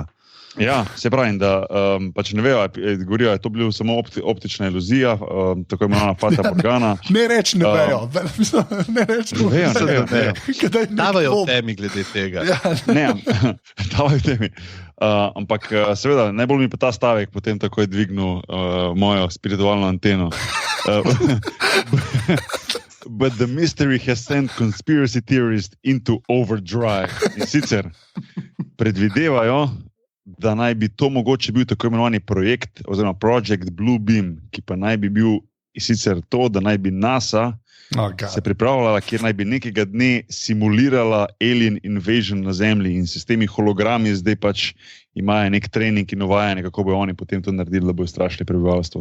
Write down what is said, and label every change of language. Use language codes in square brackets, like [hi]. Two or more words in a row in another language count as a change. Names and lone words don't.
[sl] Ja, se pravi, da pač ne vejo, govorijo, je to bila samo optična iluzija, tako imenovana Fata Morgana. Ne reč, ne vejo. Ne reč, ne vejo. Davajo v temi glede tega. Ne, davajo v temi. Ampak seveda, najbolj mi pa ta stavek potem tako je dvignil mojo spiritualno anteno. [en] But the mystery has sent conspiracy theorists into overdrive. [sl] In sicer predvidevajo, da naj bi to mogoče bil tako imenovani projekt oziroma Project Blue Beam, ki pa naj bi bil sicer to, da naj bi NASA se pripravljala, kjer naj bi nekega dne simulirala [en] alien invasion [sl] na Zemlji in s temi hologrami zdaj pač imajo nek trening in uvajanje, kako bojo oni potem to naredili, da bojo strašili prebivalstvo.